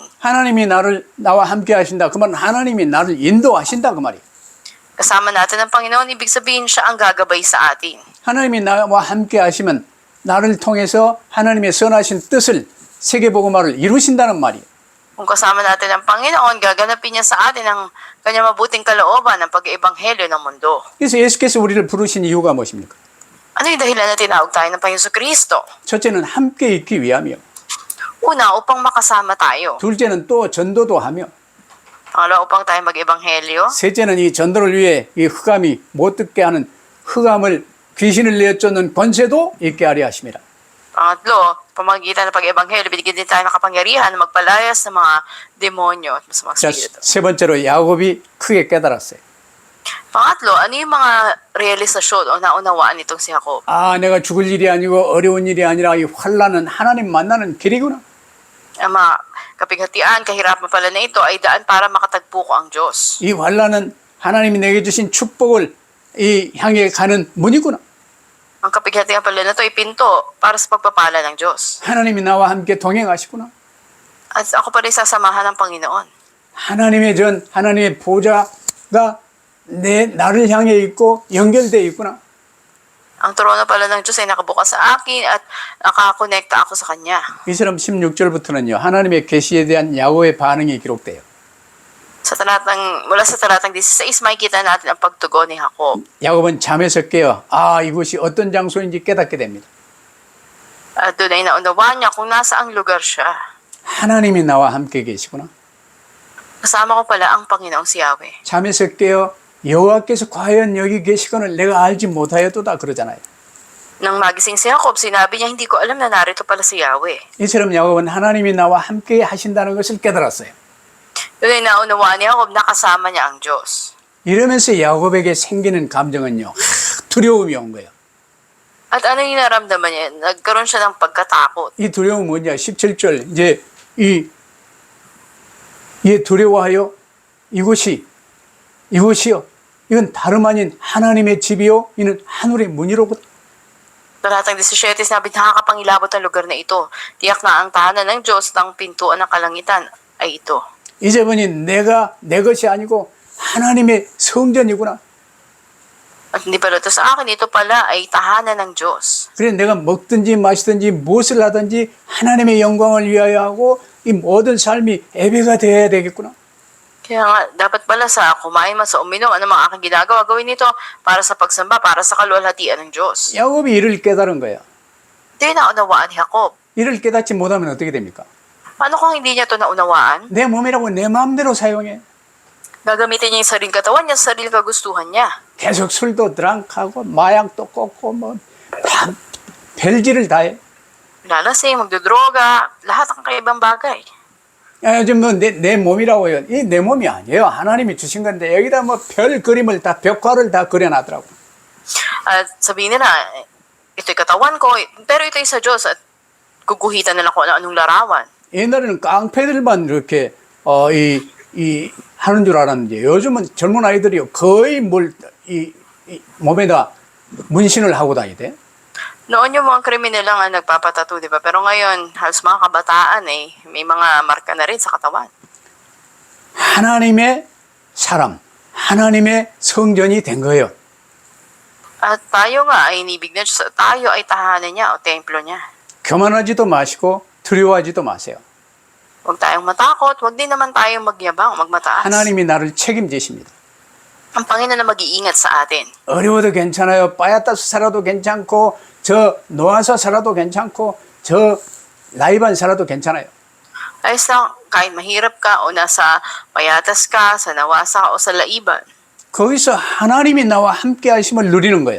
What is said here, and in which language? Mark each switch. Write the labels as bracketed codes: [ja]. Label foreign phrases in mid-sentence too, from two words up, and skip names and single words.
[ko] 하나님이 나와 함께 하신다. 그러면 하나님이 나를 인도하신다 그 말이에요. [tl] Kasama natin ang Panginoon, ibig sabihin siya ang gagabay sa atin. [ko] 하나님이 나와 함께 하시면 나를 통해서 하나님의 선하신 뜻을 세계복음화를 이루신다는 말이에요. [tl] Kung kasama natin ang Panginoon, gaganapin niya sa atin ang kanyang mabuting kalooban ng pag-iebanghelyo ng mundo. [ko] 그래서 예수께서 우리를 부르신 이유가 무엇입니까? [tl] Ano yung dahilan na tinawag tayo ng Panginoon Kristo? [ko] 첫째는 함께 있기 위함이요. [tl] Una, upang makasama tayo. [ko] 둘째는 또 전도도 하며, [tl] Pangalawa, upang tayo mag-ebanghelyo. [ko] 셋째는 이 전도를 위해 이 흑암이 못 듣게 하는 흑암을 귀신을 내쫓는 권세도 있게 하려 하심이라. [tl] Pangatlo, pamagitan ng pag-ebanghelyo, binigyan din tayo ng kapangyarihan na magpalayas ng mga demonyo at masamang [ko] 자, [tl] spirito. [ko] 세 번째로 야곱이 크게 깨달았어요. [tl] Pangatlo, ano yung mga realisasyon o naunawaan nitong si Jacob? [ko] 아, 내가 죽을 일이 아니고 어려운 일이 아니라 이 환난은 하나님 만나는 길이구나. [tl] Ang mga kapighatian, kahirapan pala na ito ay daan para makatagpo ko ang Diyos. [ko] 이 환난은 하나님이 내게 주신 축복을 이 향해 가는 문이구나. [tl] Ang kapighatian pala na ito ay pinto para sa pagpapala ng Diyos. [ko] 하나님이 나와 함께 동행하시구나. [tl] At ako pa rin sasamahan ng Panginoon. [ko] 하나님의 보좌가 나를 향해 있고 연결되어 있구나. [tl] Ang trono pala ng Diyos ay nakabukas sa akin at nakakonekta ako sa Kanya. [ko] 이처럼 16절부터는요. 하나님의 계시에 대한 야곱의 반응이 기록돼요. [tl] Mula sa talatang 16, makikita natin ang pagtugon ni Jacob. [ko] 야곱은 잠에서 깨어 이것이 어떤 장소인지 깨닫게 됩니다. [tl] At doon ay naunawaan niya kung nasaang lugar siya. [ko] 하나님이 나와 함께 계시구나. [tl] Kasama ko pala ang Panginoong si Yahweh. [ko] 잠에서 깨어 여호와께서 과연 여기 계시거늘 내가 알지 못하였도다 그러잖아요. [tl] Nang magising si Jacob, sinabi niya, hindi ko alam na narito pala si Yahweh. [ko] 이처럼 야곱은 하나님이 나와 함께 하신다는 것을 깨달았어요. [tl] Doon ay naunawaan ni Jacob, nakasama niya ang Diyos. [ko] 이러면서 야곱에게 생기는 감정은요. 두려움이 온 거예요. [tl] At ano yung naramdaman niya? Nagkaroon siya ng pagkatakot. [ko] 이 두려움은 뭐냐? 17절 이제 이 두려워하여 이곳이요. 이건 다름 아닌 하나님의 집이요. 이는 하늘의 문이로구나. [tl] Talatang 17, sinabi, nakakapangilabot ang lugar na ito. Tiyak na ang tahanan ng Diyos at ang pintuan ng kalangitan ay ito. [ko] 이제 보니 내가 내 것이 아니고 하나님의 성전이구나. [tl] At hindi pala ito sa akin, ito pala ay tahanan ng Diyos. [ko] 그래 내가 먹든지 마시든지 무엇을 하든지 하나님의 영광을 위하여 하고 이 모든 삶이 예배가 되어야 되겠구나. [tl] Kaya nga, dapat pala sa kumain man sa uminom, ano mga aking ginagawa, gawin ito para sa pagsamba, para sa kaluwalhatian ng Diyos. [ko] 야곱이 이를 깨달은 거야. [tl] Ito yung naunawaan ni Jacob. [ko] 이를 깨닫지 못하면 어떻게 됩니까? [tl] Paano kung hindi niya ito naunawaan? [ko] 내 몸이라고 내 마음대로 사용해. [tl] Gagamitin niya yung sariling katawan niya, sariling kagustuhan niya. [ko] 계속 술도 드랑크하고 마약도 꽂고 다 별짓을 다 해. [tl] Lalasing, magdodroga, lahat ng kaibang bagay. [ko] 요즘 내 몸이라고요. 이 내 몸이 아니에요. 하나님이 주신 건데 여기다 별 그림을 다 벽화를 다 그려놨더라고. [tl] At sabihin nila, ito'y katawan ko, pero ito'y sa Diyos at guguhitan nila kung anong larawan. [ko] 옛날에는 깡패들만 이렇게 이 하는 줄 알았는데 요즘은 젊은 아이들이 거의 이 몸에다 문신을 하고 다니대. [tl] Noon yung mga kriminal lang ang nagpapatato, di ba? Pero ngayon, halos mga kabataan may mga marka na rin sa katawan. [ko] 하나님의 사람, 하나님의 성전이 된 거예요. [tl] At tayo nga ay inibig na Diyos. Tayo ay tahanan niya o templo niya. [ko] 교만하지도 마시고 두려워하지도 마세요. [tl] Huwag tayong matakot, huwag din naman tayong magyabang, magmataas. [ko] 하나님이 나를 책임지십니다. [tl] Ang Panginoon na mag-iingat sa atin. [ko] 어려워도 괜찮아요. 빠야따서 살아도 괜찮고 저 놓아서 살아도 괜찮고 저 라이반 살아도 괜찮아요. [tl] Ayos lang, kahit mahirap ka o nasa payatas ka, sa nawasa ka o sa laiban. [ko] 거기서 하나님이 나와 함께 하심을 누리는 거예요.